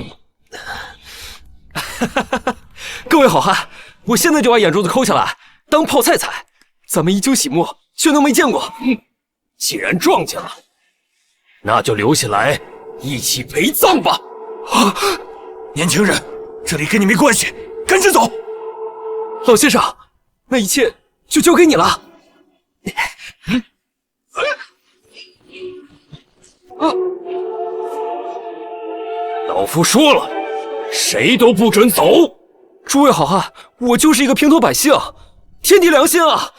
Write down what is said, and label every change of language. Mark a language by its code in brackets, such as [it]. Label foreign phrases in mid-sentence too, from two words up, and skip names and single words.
[zh] 各位好漢，我現在就把眼珠子摳下來，當泡菜採。咱們以酒洗沐，卻能沒見過。既然撞見了，那就留下來一起陪葬吧。啊！年輕人，這裡跟你沒關係，趕緊走。老先生，那一切就交給你了。老夫說了，誰都不准走。諸位好漢，我就是一個平頭百姓，天地良心啊！